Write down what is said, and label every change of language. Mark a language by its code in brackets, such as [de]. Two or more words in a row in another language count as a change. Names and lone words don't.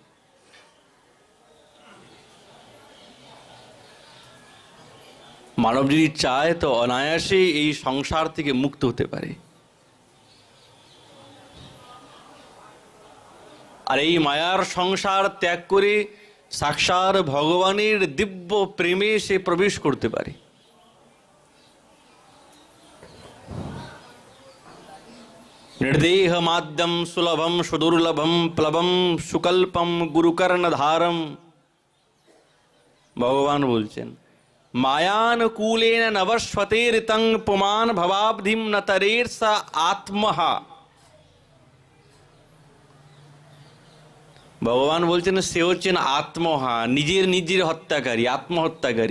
[bn] মানব যদি চায় তো অনায়াসে এই সংসার থেকে মুক্ত হতে পারে। আর এই মায়ার সংসার ত্যাগ করে সাক্ষাৎ ভগবানের দিব্য প্রেমে সে প্রবেশ করতে পারে। [sa] निर्देह माद्यम सुलभम सुदुर्लभम प्लवम सुकल्पम गुरुकर्णधारम। [bn] ভগবান বলছেন, [sa] মায়ানুকূলেন নবস্বতেরিতং পুমান ভবাব্ধিম নতরের সা আত্মহা। [bn] ভগবান বলছেন সে হচ্ছেন আত্মহা, নিজের হত্যাকারী, আত্মহত্যাকারী।